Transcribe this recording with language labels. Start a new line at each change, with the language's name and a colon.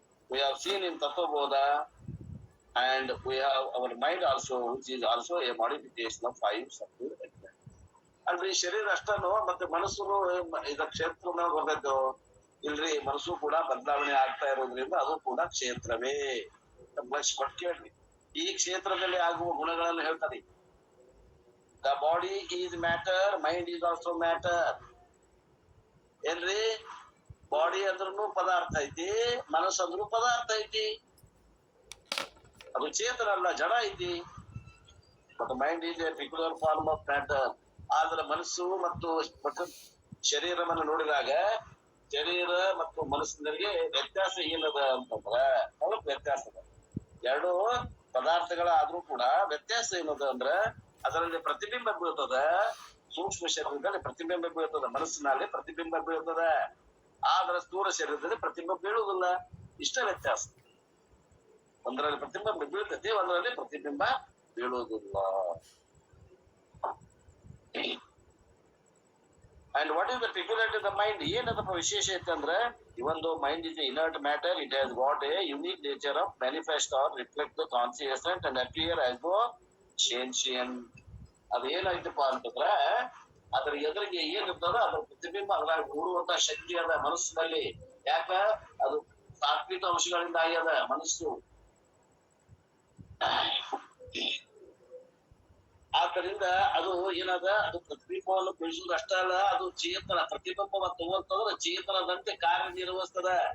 English: We have seen in Tattvaboda, and we have our mind also, which is also a modification of 5 subtle elements.
Kannada: ಅಂದ್ರೆ ಈ ಶರೀರ ಅಷ್ಟನು ಮತ್ತೆ ಮನಸ್ಸು ಇದ ಕ್ಷೇತ್ರನ ಬರ್ತದ್ದು ಇಲ್ರಿ. ಮನಸ್ಸು ಕೂಡ ಬದಲಾವಣೆ ಆಗ್ತಾ ಇರೋದ್ರಿಂದ ಅದು ಕೂಡ ಕ್ಷೇತ್ರವೇ. ಕೇಳ್ರಿ, ಈ ಕ್ಷೇತ್ರದಲ್ಲಿ ಆಗುವ ಗುಣಗಳನ್ನು ಹೇಳ್ತಾರೆ.
English: The body is matter, mind is also matter.
Kannada: ಏನ್ರಿ, ಬಾಡಿ ಅಂದ್ರೂ ಪದಾರ್ಥ ಐತಿ, ಮನಸ್ಸು ಅಂದ್ರೂ ಪದಾರ್ಥ ಐತಿ. ಅದು ಚೇತನ ಅಲ್ಲ, ಜಡ ಐತಿ.
English: But mind is a particular form of matter.
Kannada: ಆದ್ರೆ ಮನಸ್ಸು ಮತ್ತು ಶರೀರವನ್ನು ನೋಡಿದಾಗ ಶರೀರ ಮತ್ತು ಮನಸ್ಸಿನರಿಗೆ ವ್ಯತ್ಯಾಸ ಏನದ ಅಂತಂದ್ರ, ಅವಕ್ಕೆ ವ್ಯತ್ಯಾಸ ಅದ. ಎರಡು ಪದಾರ್ಥಗಳಾದ್ರೂ ಕೂಡ ವ್ಯತ್ಯಾಸ ಏನದ ಅಂದ್ರ, ಅದರಲ್ಲಿ ಪ್ರತಿಬಿಂಬ ಬೀಳ್ತದ. ಸೂಕ್ಷ್ಮ ಶರೀರದಲ್ಲಿ ಪ್ರತಿಬಿಂಬ ಬೀಳ್ತದ, ಮನಸ್ಸಿನಲ್ಲಿ ಪ್ರತಿಬಿಂಬ ಬೀಳ್ತದ. ಆದ್ರೆ ಸ್ಥೂಲ ಶರೀರದಲ್ಲಿ ಪ್ರತಿಬಿಂಬ ಬೀಳುವುದಿಲ್ಲ. ಇಷ್ಟ ವ್ಯತ್ಯಾಸ. ಒಂದರಲ್ಲಿ ಪ್ರತಿಬಿಂಬ ಬೀಳ್ತೈತಿ, ಒಂದರಲ್ಲಿ ಪ್ರತಿಬಿಂಬ ಬೀಳುವುದಿಲ್ಲ.
English: And what is the peculiarity of the mind?
Kannada: ಏನದಪ್ಪ ವಿಶೇಷ ಐತೆ ಅಂದ್ರೆ,
English: even though mind is an inert matter, it has got a unique nature of manifest or reflect the consciousness and appear as though sentient.
Kannada: ಅದು ಏನಾಯ್ತಪ್ಪ ಅಂತಂದ್ರೆ, ಅದ್ರ ಎದುರಿಗೆ ಏನಿರ್ತದ ಅದ್ರ ಪ್ರತಿಬಿಂಬ ಅದ್ರಾಗ ಮೂಡುವಂತ ಶಕ್ತಿ ಅದ ಮನಸ್ಸಿನಲ್ಲಿ. ಯಾಕ? ಅದು ತಾತ್ವಿಕ ಅಂಶಗಳಿಂದ ಆಗ್ಯದ ಮನಸ್ಸು. ಆದ್ದರಿಂದ ಅದು ಏನದ, ಅದು ಪ್ರತಿಬಿಂಬವನ್ನು ಬೆಳೆಸುವುದು ಅಷ್ಟ ಅಲ್ಲ, ಅದು ಚೇತನ ಪ್ರತಿಬಿಂಬವ ತಗೋತಂದ್ರೆ ಚೇತನದಂತೆ ಕಾರ್ಯನಿರ್ವಹಿಸ್ತದ.